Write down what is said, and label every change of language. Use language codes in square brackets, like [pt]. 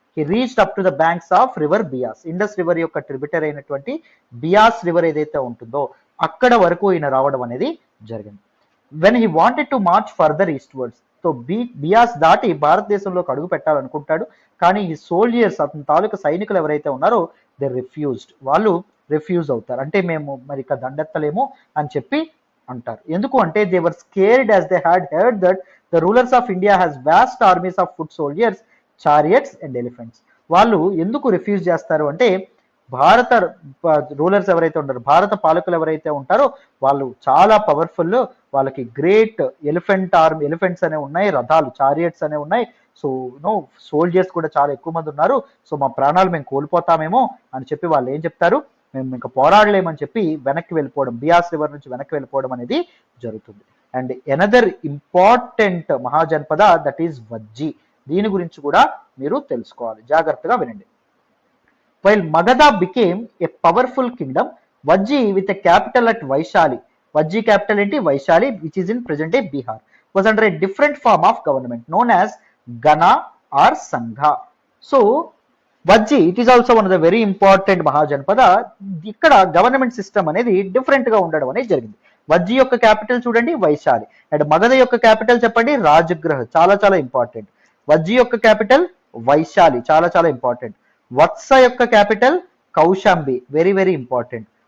[en] he reached up to the banks of river Bias. [te] Indus river యొక్క tributary అయినటువంటి Beas river ఏదైతే ఉంటుందో అక్కడ వరకు ఈయన రావడం అనేది జరిగింది. [en] when he wanted to march further eastwards, [te] so Beas దాటి భారతదేశంలోకి అడుగు పెట్టాలనుకుంటాడు, కానీ ఈ సోల్జర్స్, అతని తాలూకా సైనికులు ఎవరైతే ఉన్నారో [en] they refused, [te] వాళ్ళు రిఫ్యూజ్ అవుతారు. అంటే మేము మరి ఇక దండెత్తలేము అని చెప్పి అంటారు. ఎందుకు అంటే [en] They were scared as they had heard that the rulers of India has vast armies of foot soldiers, chariots and elephants. [te] వాళ్ళు ఎందుకు రిఫ్యూజ్ చేస్తారు అంటే భారత రూలర్స్ ఎవరైతే ఉంటారో, భారత పాలకులు ఎవరైతే ఉంటారో వాళ్ళు చాలా పవర్ఫుల్, వాళ్ళకి గ్రేట్ ఎలిఫెంట్స్ అనే ఉన్నాయి, రథాలు, చారియట్స్ అనే ఉన్నాయి. సో సోల్జర్స్ కూడా చాలా ఎక్కువ మంది ఉన్నారు. సో మా ప్రాణాలు మేము కోల్పోతామేమో అని చెప్పి వాళ్ళు ఏం చెప్తారు, మేము ఇంకా పోరాడలేమని చెప్పి వెనక్కి వెళ్ళిపోవడం, బియాస్ రివర్ నుంచి వెనక్కి వెళ్ళిపోవడం అనేది జరుగుతుంది. [en] And another important mahajanapada that is Vajji. [te] దీని గురించి కూడా మీరు తెలుసుకోవాలి, జాగ్రత్తగా వినండి. [en] While Magadha became a powerful kingdom, Vajji with a capital at Vaishali, Vajji capital in Vaishali, which is in present day Bihar, was under a different form of government known as Gana or Sangha. So, Vajji, it is also one of the very important Mahajanpada. [te] ఇక్కడ government system అనేది different గా ఉండడం అనేది జరిగింది. వజ్జి యొక్క capital చూడండి Vaishali, and Magadha యొక్క capital చెప్పండి రాజగృహ, చాలా చాలా ఇంపార్టెంట్. వజ్జి యొక్క క్యాపిటల్ వైశాలి, చాలా చాలా ఇంపార్టెంట్. వత్స యొక్క capital Kaushambi, very very important.